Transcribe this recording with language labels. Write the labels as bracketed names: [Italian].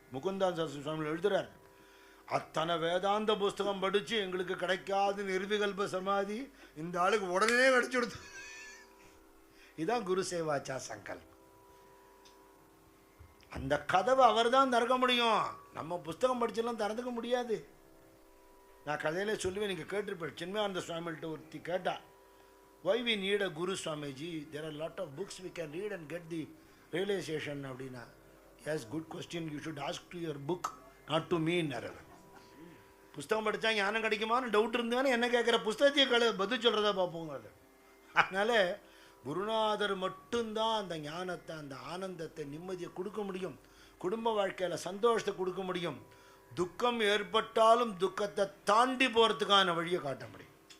[Tamil] முகுந்தானந்த சரஸ்வதி சுவாமிகள் எழுதுறார், அத்தனை வேதாந்த புஸ்தகம் படித்து எங்களுக்கு கிடைக்காத நிர்விகல்ப சமாதி இந்த ஆளுக்கு உடனே கிடைச்சுடுது. இதுதான் குரு சேவாச்சா சங்கல்பம். அந்த கதவை அவர் தான் திறக்க முடியும், நம்ம புஸ்தகம் படிச்செல்லாம் திறந்துக்க முடியாது. நான் கதையிலே சொல்லுவேன், நீங்கள் கேட்டிருப்பேன். சின்மயானந்த சுவாமிகிட்ட ஒருத்தி கேட்டா, [English] why we need a guru Swamiji, there are a lot of books we can read and get the realization [Tamil] அப்படின்னா. [English] yes, good question, you should ask to your book, not to me. [Tamil] புஸ்தகம் படித்தா ஞானம் கிடைக்குமான்னு doubt இருந்தாலும் என்ன கேட்குற புஸ்தகத்தையே பதில் சொல்கிறதா பார்ப்போங்க. அது அதனால் குருநாதர் மட்டும்தான் அந்த ஞானத்தை, அந்த ஆனந்தத்தை, நிம்மதியை கொடுக்க முடியும். குடும்ப வாழ்க்கையில் சந்தோஷத்தை கொடுக்க முடியும். துக்கம் ஏற்பட்டாலும் துக்கத்தை தாண்டி போகிறதுக்கான வழியை காட்ட முடியும்.